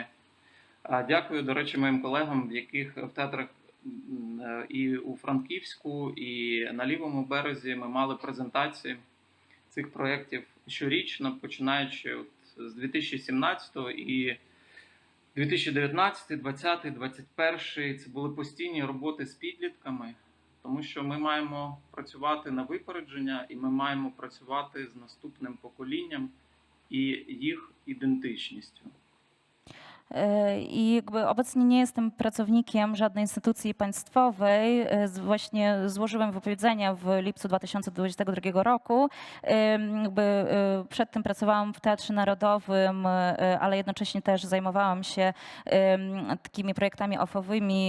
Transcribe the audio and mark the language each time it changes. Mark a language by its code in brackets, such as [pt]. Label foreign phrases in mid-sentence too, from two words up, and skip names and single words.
[uk] Дякую, до речі, моїм колегам, в яких в театрах і у Франківську, і на Лівому березі ми мали презентації цих проєктів щорічно, починаючи з 2017-го і 2019, 2020, 2021 – це були постійні роботи з підлітками, тому що ми маємо працювати на випередження і ми маємо працювати з наступним поколінням і їх ідентичністю. [pl] I jakby obecnie nie jestem pracownikiem żadnej instytucji państwowej. Właśnie złożyłem wypowiedzenie w lipcu 2022 roku. Jakby przed tym pracowałam w Teatrze Narodowym, ale jednocześnie też zajmowałam się takimi projektami OFF-owymi.